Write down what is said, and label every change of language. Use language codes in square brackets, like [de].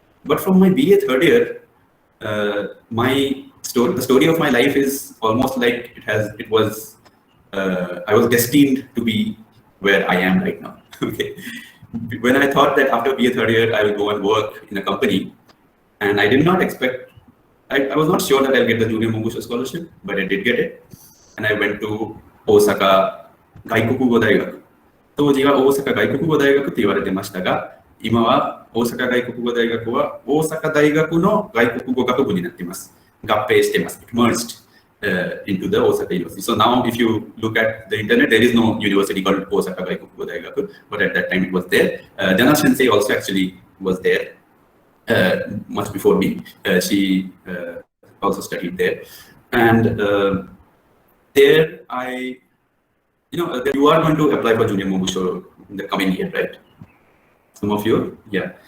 [en] But from my BA third year, the story of my life is almost like I was destined to be where I am right now. Okay. When I thought that after BA third year, I will go and work in a company, and I did not expect, I was not sure that I'll get the Junior Mombusho scholarship, but I did get it. And I went to Osaka Gaikukugo Daigaku. [ja] 当時は大阪外国語大学と言われてましたが、今は大阪外国語大学は大阪大学の外国語学部になっています。合併しています。 [en] merged into the Osaka University. So now if you look at the internet, there is no university called Osaka Gaikukugo Daigaku, but at that time it was there. Jana Sensei also actually was there much before me. She also studied there. And there you are going to apply for Junior Mombusho in the coming year, right? Some of you, yeah.